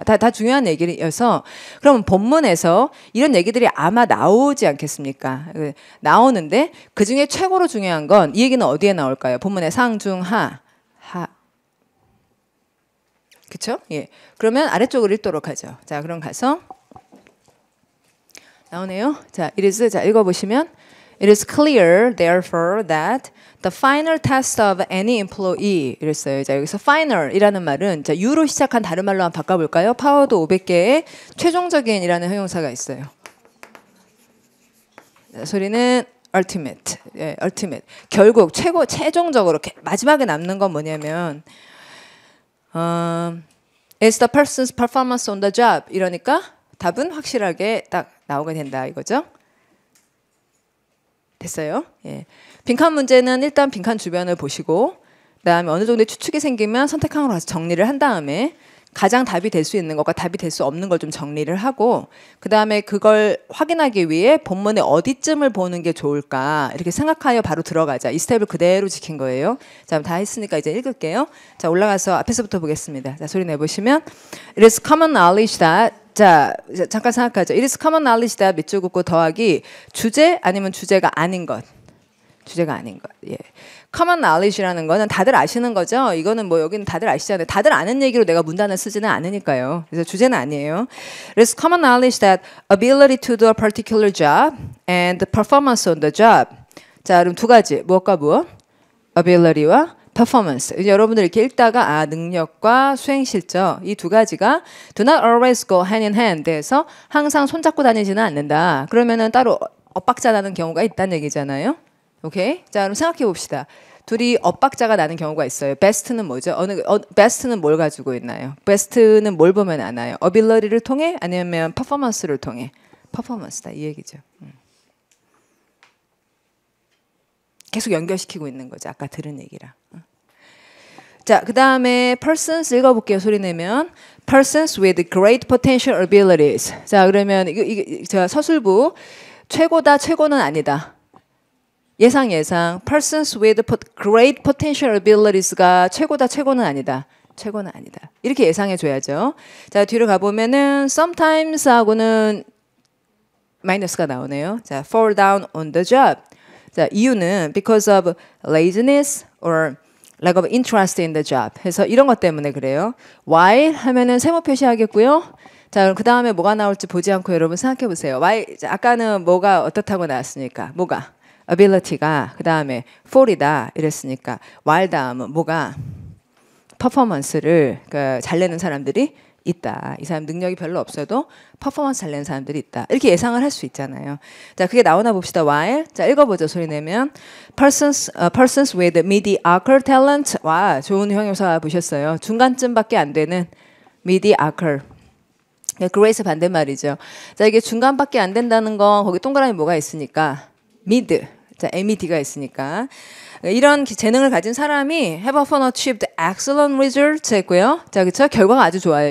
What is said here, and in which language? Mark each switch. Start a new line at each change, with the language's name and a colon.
Korean: 다 중요한 얘기여서, 그럼 본문에서 이런 얘기들이 아마 나오지 않겠습니까? 나오는데 그 중에 최고로 중요한 건 이 얘기는 어디에 나올까요? 본문의 상, 중, 하. 그쵸? 예. 그러면 아래쪽을 읽도록 하죠. 자, 그럼 가서 나오네요. 자, 자, 읽어보시면
English: It is clear, therefore, that the final test of any employee
Korean: 이랬어요. 자, 여기서 final이라는 말은 자, U로 시작한 다른 말로 한번 바꿔볼까요? 파워도 500개의 최종적인이라는 형용사가 있어요. 자, 소리는 ultimate, 예, ultimate. 결국 최종적으로 마지막에 남는 건 뭐냐면
English: It's the person's performance on the job.
Korean: 이러니까 답은 확실하게 딱 나오게 된다 이거죠. 됐어요? 예. 빈칸 문제는 일단 빈칸 주변을 보시고, 그다음에 어느 정도의 추측이 생기면 선택항으로 가서 정리를 한 다음에 가장 답이 될 수 있는 것과 답이 될 수 없는 걸 좀 정리를 하고, 그다음에 그걸 확인하기 위해 본문의 어디쯤을 보는 게 좋을까 이렇게 생각하여 바로 들어가자. 이 스텝을 그대로 지킨 거예요. 자, 다 했으니까 이제 읽을게요. 자, 올라가서 앞에서부터 보겠습니다. 자, 소리 내보시면
English: It is common knowledge that,
Korean: 자, 잠깐 생각하죠. It is common knowledge that 밑줄 긋고 더하기 주제 아니면 주제가 아닌 것. 주제가 아닌 것. 예. common knowledge라는 거는 다들 아시는 거죠. 이거는 뭐 여기는 다들 아시잖아요. 다들 아는 얘기로 내가 문단을 쓰지는 않으니까요. 그래서 주제는 아니에요. 그래서
English: common knowledge that ability to do a particular job and performance on the job.
Korean: 자, 그럼 두 가지. 무엇과 무엇? ability와 performance. 이제 여러분들 이렇게 읽다가 능력과 수행 실적 이 두 가지가
English: do not always go hand in hand
Korean: 해서 항상 손잡고 다니지는 않는다. 그러면은 따로 엇박자 나는 경우가 있다는 얘기잖아요. 오케이? 자, 그럼 생각해 봅시다. 둘이 엇박자가 나는 경우가 있어요. best는 뭐죠? best는 뭘 가지고 있나요? best는 뭘 보면 아나요? ability를 통해 아니면 performance를 통해? performance다 이 얘기죠. 계속 연결시키고 있는 거죠. 아까 들은 얘기랑. 자, 그 다음에 persons 읽어볼게요. 소리 내면
English: persons with great potential abilities.
Korean: 자, 그러면 이게 제가 서술부 최고다 최고는 아니다. 예상
English: persons with great potential abilities
Korean: 가 최고다 최고는 아니다. 최고는 아니다. 이렇게 예상해 줘야죠. 자, 뒤로 가보면은 sometimes 하고는 마이너스가 나오네요.
English: 자, fall down on the job.
Korean: 자, 이유는
English: because of laziness or lack of interest in the job.
Korean: 해서 이런 것 때문에 그래요. Why 하면은 세모 표시하겠고요. 자, 그럼 그 다음에 뭐가 나올지 보지 않고 여러분 생각해 보세요. Why 아까는 뭐가 어떻다고 나왔으니까 뭐가 ability가 그 다음에 fall이다 이랬으니까 while 다음은 뭐가 퍼포먼스를 잘 내는 사람들이 있다. 이 사람 능력이 별로 없어도 퍼포먼스 잘 내는 사람들이 있다. 이렇게 예상을 할 수 있잖아요. 자, 그게 나오나 봅시다. while. 자, 읽어보죠. 소리 내면
English: persons with mediocre talent.
Korean: 와, 좋은 형용사 보셨어요. 중간쯤밖에 안 되는 mediocre. great 반대말이죠. 자, 이게 중간밖에 안 된다는 건 거기 동그라미 뭐가 있으니까 mid. 자, MED가 있으니까. 이런 재능을 가진 사람이
English: have often achieved excellent results
Korean: 했고요. 자, 그쵸? 결과가 아주 좋아요.